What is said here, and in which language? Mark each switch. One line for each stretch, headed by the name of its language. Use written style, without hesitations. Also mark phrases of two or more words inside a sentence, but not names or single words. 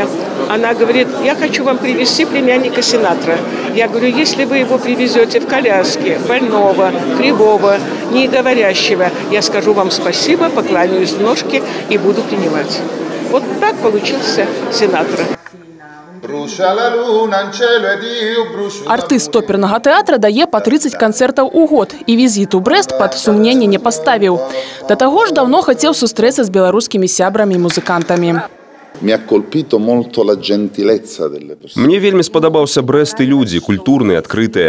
Russian: Она говорит, я хочу вам привезти племянника Синатра. Я говорю, если вы его привезете в коляске, больного, кривого, неговорящего, я скажу вам спасибо, покланяюсь в ножки и буду принимать. Вот так получился Синатра.
Belarusian: Артыст опернага тэатра дае па 30 канцэртаў у год і візіт у Брэст пад сумненне не паставіў. Да таго ж даўно хацеў сустрэцца з беларускімі сябрамі і музыкантамі. Мне вельмі спадабаўся Брэст і людзі, культурныя, адкрытыя.